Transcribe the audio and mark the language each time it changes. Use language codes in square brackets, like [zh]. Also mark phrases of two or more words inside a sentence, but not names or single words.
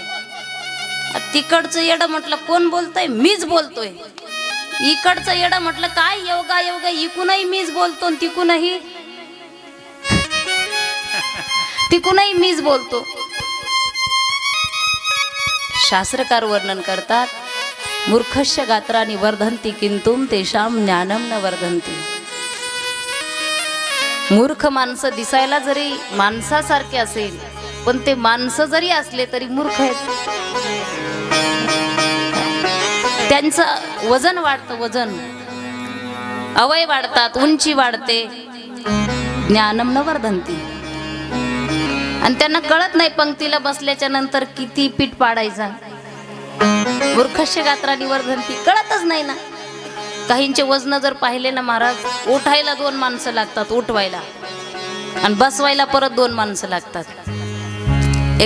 [mr] तिकडचं येडं म्हटलं कोण बोलतय? मीच बोलतोय। इकडचं येडं म्हटलं काय योगा योगा, इकूनही मीच बोलतो, तिकूनही मीच बोलतो। शास्त्रकार वर्णन करतात [sa] मूर्खस्य गात्रानि वर्धन्ति किंतु तेषां ज्ञानम न वर्धन्ति। [mr] मूर्ख माणसं दिसायला जरी माणसासारखे असेल पण ते माणसं जरी असले तरी मूर्ख आहेत। त्यांचं वजन वाढतं, वजन अवय वाढतात, उंची वाढते, [sa] ज्ञानम न वर्धन्ति। [mr] आणि त्यांना कळत नाही पंक्तीला बसल्याच्या नंतर किती पीठ पाडायचा। [sa] मूर्खस्य गात्रानि वर्धन्ति [mr] कळतच नाही ना। काहींचे वजन जर पाहिले ना महाराज, उठायला 2 माणसं लागतात उठवायला, आणि बसवायला परत 2 माणसं लागतात।